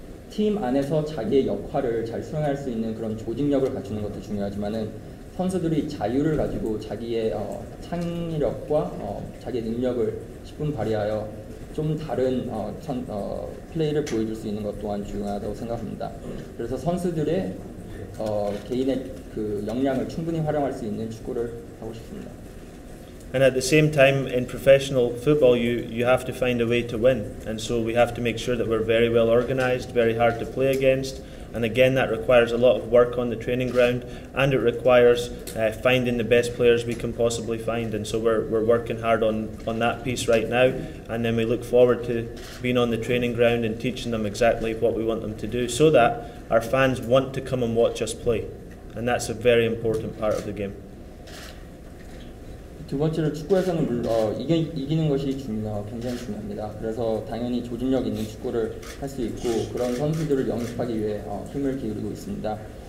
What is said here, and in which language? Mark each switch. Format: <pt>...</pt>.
<ko>팀 안에서 자기의 역할을 잘 수행할 수 있는 그런 조직력을 갖추는 것도 중요하지만은 선수들이 자유를 가지고 자기의 창의력과 자기의 능력을 십분 발휘하여 좀 다른 플레이를 보여줄 수 있는 것 또한 중요하다고 생각합니다. 그래서 선수들의 개인의 그 역량을 충분히 활용할 수 있는 축구를 하고 싶습니다.</ko> <en>And at the same time, in professional football, you have to find a way to win. And so we have to make sure that we're very well organised, very hard to play against. And again, that requires a lot of work on the training ground, and it requires finding the best players we can possibly find. And so we're working hard on that piece right now. And then we look forward to being on the training ground and teaching them exactly what we want them to do, so that our fans want to come and watch us play. And that's a very important part of the game.</en> <ko>두 번째로 축구에서는 이기는 것이 굉장히 중요합니다. 그래서 당연히 조직력 있는 축구를 할 수 있고 그런 선수들을 영입하기 위해 힘을 기울이고 있습니다.</ko>